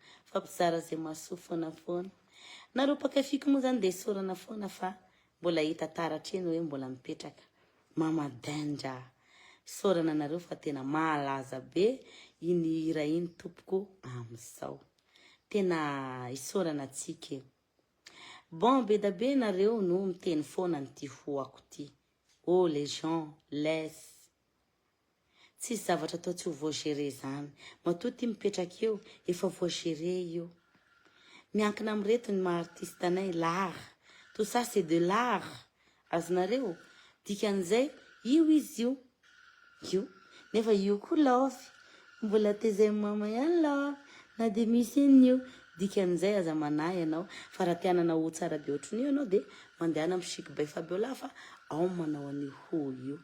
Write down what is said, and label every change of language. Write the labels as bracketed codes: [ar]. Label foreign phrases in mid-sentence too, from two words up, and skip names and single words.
[mg] Fa mpizara zay mahasoa foana. Nareo pakafiko moa zany dia sorana foana fa mbola hita taratra eny hoe mbola mipetraka. Mama Danja. Sorana nareo fa tena malaza be iny hira iny tompoko amin'izao. Tena isorana antsika io. Bon, be da be nareo no miteny foana n'ity hoako ty. [fr] Oh, les gens, laisse. [mg] Tsisy zavatra atao tsy ho voagéré zany. Matoa ty mipetraka eo, efa voagéré io. Miankina amin'reto ny maha-artiste anay, [fr] l'art. Tout ça, c'est de l'art. [mg] Azonareo, dikan'izay, io izy io. Io, nefa io koa love. Mbola tezay mama ihany love. Na dia misy an'io. Dikan'izay aza manahy ianao. Fa raha tianana ho tsara be ohatrin'io ianao dia mandehana amin'ny Chic by Fabiola fa ao manao an'io ho io.